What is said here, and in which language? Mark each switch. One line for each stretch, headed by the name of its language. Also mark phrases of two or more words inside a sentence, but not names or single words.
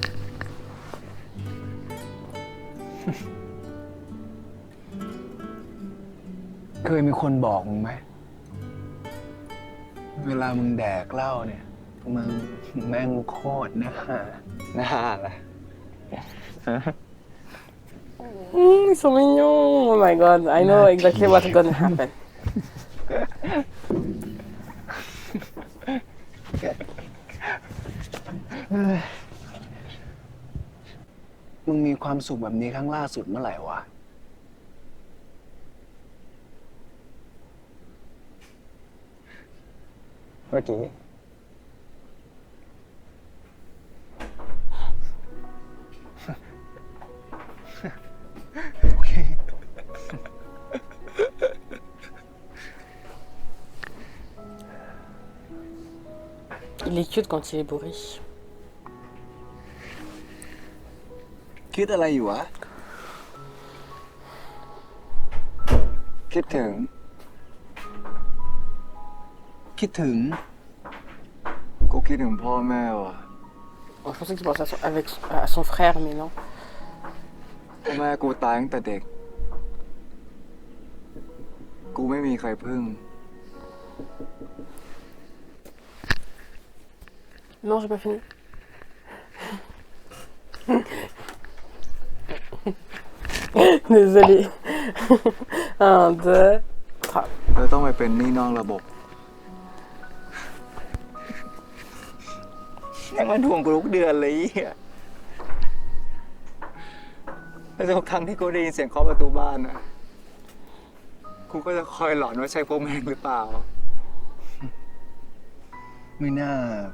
Thai: เคยมีคนบอกมึงไหม เวลามึงแดกเหล้าเนี่ย มึงแม่งโคตรน่าละ
French: Ils sont mignons.
English: Oh my god, I know exactly what's gonna happen.
Thai: มึงมีความสุขแบบนี้ครั้งล่าสุดเมื่อไหร่วะ เมื่อกี้ โอเค
French: Il est cute quand il est bourré.
Thai: คิดอะไรอยู่วะ คิดถึง คิดถึง กูคิดถึงพ่อแม่ว่ะ
French: Oh, je pensais qu'il pensait à son frère, mais non.
Thai: พ่อแม่กูตายตั้งแต่เด็ก กูไม่มีใครพึ่ง
French: Non, j'ai pas fini. Désolée. 1, 2, 3.
Thai: เราต้องไปเป็นหนี้นอกระบบยังมันทวงกูทุกเดือนเลยอ่ะแล้วทุกครั้งที่กูได้ยินเสียงเคาะประตูบ้านนะกูก็จะคอยหลอนว่าใช่พวกแม่งหรือเปล่า ไม่น่า